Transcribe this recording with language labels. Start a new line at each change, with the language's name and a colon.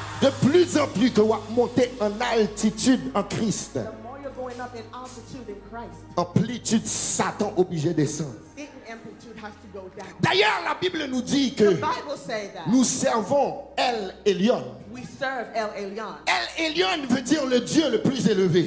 French: De plus en plus que vous montez en altitude en Christ,
English: The more you're going up in altitude in Christ,
French: amplitude Satan obligé de descendre.
English: Satan amplitude has to go down.
French: D'ailleurs, la Bible nous dit
English: The que Bible says that
French: nous servons El Elyon.
English: we serve El Elyon.
French: El Elyon veut dire le Dieu le plus élevé.